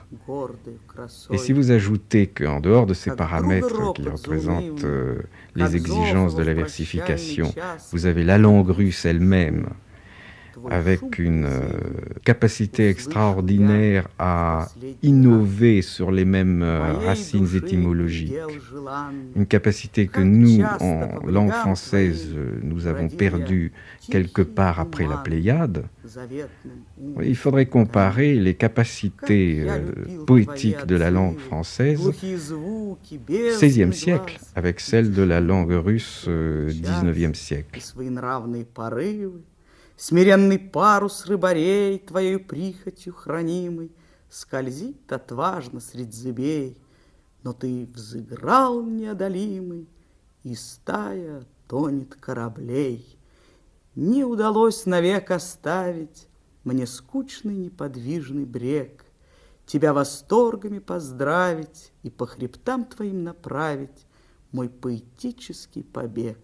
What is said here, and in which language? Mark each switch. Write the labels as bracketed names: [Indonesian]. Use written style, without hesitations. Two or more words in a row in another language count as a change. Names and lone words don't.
[French] Et si vous ajoutez qu'en dehors de ces paramètres qui représentent les exigences de la versification, vous avez la langue russe elle-même, avec une capacité extraordinaire à innover sur les mêmes racines étymologiques, une capacité que nous, en langue française, nous avons perdue quelque part après la Pléiade. Il faudrait comparer les capacités poétiques de la langue française XVIe siècle avec celles de la langue russe XIXe siècle. [Russian] Смиренный парус рыбарей, твоей прихотью хранимый, скользит отважно средь зыбей, но ты взыграл неодолимый, и стая тонет кораблей. Не удалось навек оставить мне скучный неподвижный брег, тебя восторгами поздравить и по хребтам твоим направить мой поэтический побег.